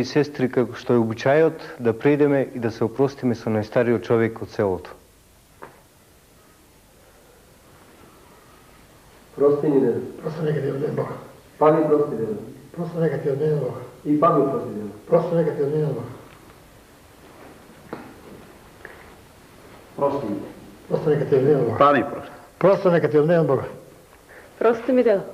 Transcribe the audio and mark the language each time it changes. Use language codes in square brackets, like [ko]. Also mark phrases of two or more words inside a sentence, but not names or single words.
[mk] сестри, како што е обичајот, да преидеме и да се опростиме со најстариот човек од селото. Прости ни, деда. Просто нека ти одмене Бог. Па ми прости, деда. Просто нека ти одмене Бог. И па ми прости, деда. Просто нека ти одмене Бог. Прости ми. Просто нека ти одмене Бог. Па ми прости. Просто нека ти одмене Бог. Прости ми, дедо.